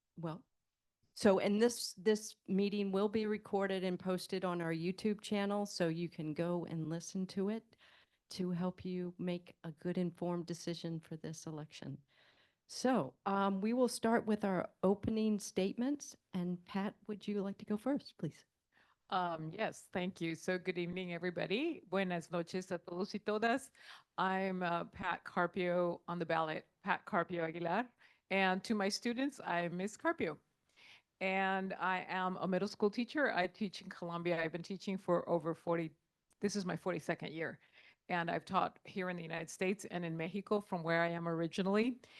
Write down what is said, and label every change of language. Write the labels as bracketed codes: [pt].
[en] Well, so and this meeting will be recorded and posted on our YouTube channel, so you can go and listen to it to help you make a good informed decision for this election. So we will start with our opening statements. And Pat, would you like to go first, please? Yes, thank you. So good evening, everybody. [es] Buenas noches a todos y todas. [en] I'm Pat Carpio on the ballot, Pat Carpio Aguilar. And to my students, I'm Miss Carpio. And I am a middle school teacher. I teach in Colombia. I've been teaching for over 40, this is my 42nd year. And I've taught here in the United States and in Mexico from where I am originally.